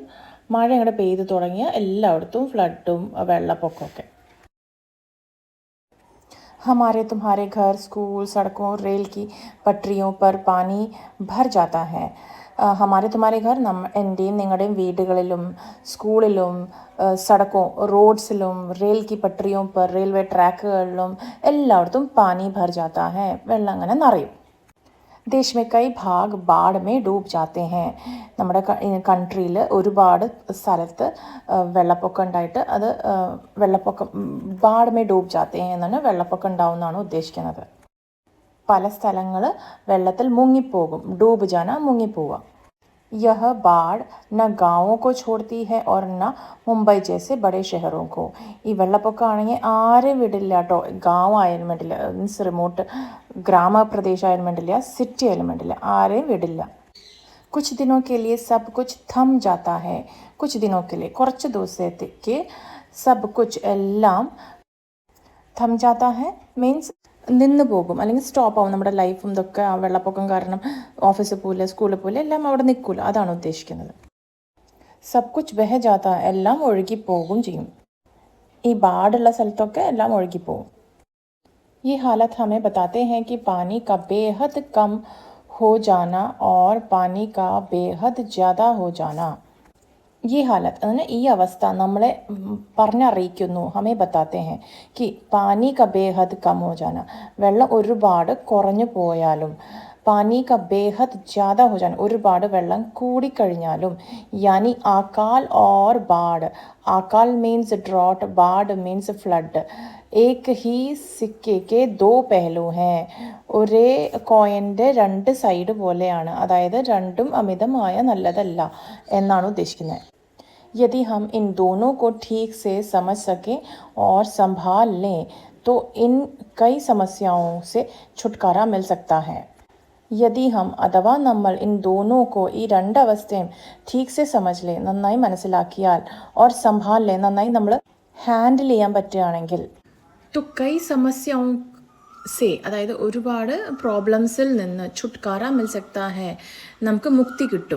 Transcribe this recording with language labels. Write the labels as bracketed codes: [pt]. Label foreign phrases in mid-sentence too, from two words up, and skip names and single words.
[ml] മഴ ഇങ്ങോട്ട് പെയ്ത് തുടങ്ങിയാൽ എല്ലായിടത്തും ഫ്ലഡും വെള്ളപ്പൊക്കമൊക്കെ. [hi] हमारे तुम्हारे घर, स्कूल, सड़कों, रेल की पटरियों पर पानी भर जाता है. हमारे तुम्हारे घर [ml] എൻ്റെയും നിങ്ങളുടെയും വീടുകളിലും സ്കൂളിലും സടക്കോ റോഡ്സിലും [hi] रेल की पटरियों पर [ml] റെയിൽവേ ട്രാക്കുകളിലും എല്ലായിടത്തും [hi] पानी भर जाता है. [ml] വെള്ളം അങ്ങനെ നിറയും. [hi] देश में कई भाग बाढ़ में डूब जाते हैं. [ml] നമ്മുടെ കൺട്രിയിൽ ഒരുപാട് സ്ഥലത്ത് വെള്ളപ്പൊക്കം ഉണ്ടായിട്ട് അത് വെള്ളപ്പൊക്കം [hi] बाढ़ में डूब जाते [ml] എന്നാണ് വെള്ളപ്പൊക്കം ഉണ്ടാവുമെന്നാണ് ഉദ്ദേശിക്കുന്നത്. പല സ്ഥലങ്ങൾ വെള്ളത്തിൽ മുങ്ങിപ്പോകും. [hi] डूब जाना മുങ്ങിപ്പോവുക. यह बाढ़ न गाँवों को छोड़ती है और न മുംബൈ ജैसे बड़े शहरों को. [ml] ഈ വെള്ളപ്പൊക്കം ആണെങ്കിൽ ആരെയും വിടില്ല കേട്ടോ. ഗാവ് ആയാലും വേണ്ടില്ല, [en] means remote [ml] ഗ്രാമപ്രദേശം ആയാലും വേണ്ടില്ല, സിറ്റി ആയാലും വേണ്ടില്ല, ആരെയും വിടില്ല. [hi] कुछ दिनों के लिए सब कुछ थम जाता है. कुछ दिनों के लिए [ml] കുറച്ച് ദിവസത്തേക്ക് [hi] सब कुछ [ml] എല്ലാം [hi] थम जाता है [ml] മീൻസ് നിന്ന് പോകും, അല്ലെങ്കിൽ സ്റ്റോപ്പ് ആവും. നമ്മുടെ ലൈഫും ഇതൊക്കെ ആ വെള്ളപ്പൊക്കം കാരണം ഓഫീസിൽ പോകില്ല, സ്കൂളിൽ പോകില്ല, എല്ലാം അവിടെ നിൽക്കില്ല. അതാണ് ഉദ്ദേശിക്കുന്നത്. [hi] सब कुछ बह जाता, [ml] എല്ലാം ഒഴുകിപ്പോകും ചെയ്യും. ഈ ബാടുള്ള സ്ഥലത്തൊക്കെ എല്ലാം ഒഴുകിപ്പോകും. [hi] ये हालत हमें बताते हैं कि पानी का बेहद कम हो जाना और पानी का बेहद ज़्यादा हो जाना. [ml] ഈ ഹാലത്ത് അങ്ങനെ ഈ അവസ്ഥ നമ്മളെ പറഞ്ഞറിയിക്കുന്നു. [hi] हमें बताते हैं कि पानी का बेहद कम हो जाना, [ml] വെള്ളം ഒരുപാട് കുറഞ്ഞു പോയാലും, [hi] पानी का बेहद ज़्यादा हो जाना, [ml] ഒരുപാട് വെള്ളം കൂടിക്കഴിഞ്ഞാലും, [hi] यानी अकाल और बाढ़. [en] ആകാൽ means drought, ബാഡ് means flood. [hi] एक ही सिक्के के दो पहलू हैं. [ml] ഒരേ കോയിൻ്റെ രണ്ട് സൈഡ് പോലെയാണ്. അതായത് രണ്ടും അമിതമായ നല്ലതല്ല എന്നാണ് ഉദ്ദേശിക്കുന്നത്. [hi] यदि हम इन दोनों को ठीक से समझ सकें और संभाल लें तो इन कई समस्याओं से छुटकारा मिल सकता है. यदि हम अथवा നമ്മൾ इन दोनों को [ml] ഈ രണ്ടവസ്ഥയും [hi] ठीक से समझ ले, [ml] നന്നായി മനസ്സിലാക്കിയാൽ, [hi] और संभाल ले, [ml] നന്നായി നമ്മൾ ഹാൻഡിൽ ചെയ്യാൻ പറ്റുകയാണെങ്കിൽ, [hi] तो कई समस्याओं से [ml] അതായത് ഒരുപാട് പ്രോബ്ലംസിൽ നിന്ന് [hi] छुटकारा मिल सकता है, [ml] നമുക്ക് മുക്തി കിട്ടും.